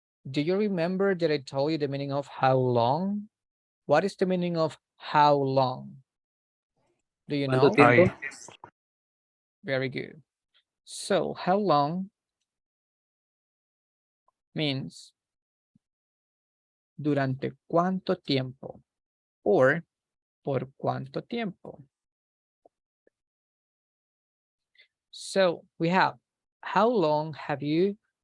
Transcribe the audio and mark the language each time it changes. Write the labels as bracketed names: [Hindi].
[English] Do you remember that I told you the meaning of how long? What is the meaning of how long? Do you know? [Spanish] ¿Cuánto tiempo? Ay, [English] Very good. So how long means [Spanish] durante cuánto tiempo [English] or [Spanish] por cuánto tiempo. [English] So we have how long have you?